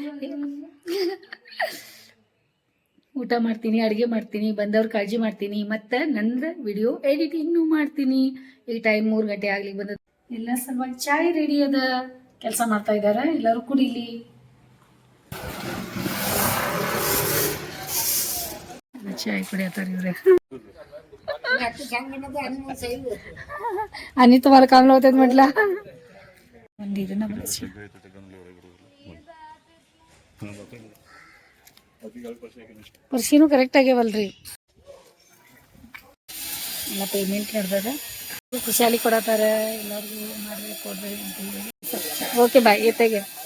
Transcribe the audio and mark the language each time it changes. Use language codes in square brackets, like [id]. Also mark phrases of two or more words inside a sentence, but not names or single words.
[kn] ಊಟ ಮಾಡ್ತೀನಿ ಅಡುಗೆ ಮಾಡ್ತೀನಿ ಬಂದವ್ರ ಕಾಳಜಿ ಮಾಡ್ತೀನಿ ಮತ್ತು ನಂದು ವಿಡಿಯೋ ಎಡಿಟಿಂಗ್ನು ಮಾಡ್ತೀನಿ ಈ ಟೈಮ್ 3 ಗಂಟೆ ಆಗ್ಲಿಕ್ಕೆ ಬಂದದ್ದು ಎಲ್ಲ ಸಲುವಾಗಿ ಚಾಯ್ ರೆಡಿ ಅದ ಕೆಲಸ ಮಾಡ್ತಾ ಇದ್ದಾರೆ ಎಲ್ಲರೂ ಕುಡಿಲಿ ಚಾಯ್ ಕುಡಿಯತ್ತಾರ ಇವ್ರೆ [mr] आणि तुम्हाला काम लावतात म्हटलं [kn] ಪರ್ಸಿನೂ ಕರೆಕ್ಟ್ ಆಗ್ಯಾವಲ್ರಿ ಎಲ್ಲ ಪೇಮೆಂಟ್ ನಡೆದದ ಖುಷಿಯಾಲಿ ಕೊಡತ್ತಾರ ಎಲ್ಲರಿಗೂ ಮಾಡ್ರಿ ಕೊಡ್ರಿ ಅಂತ ಹೇಳಿ [en] okay bye [kn] ಎತ್ತೆಗೆ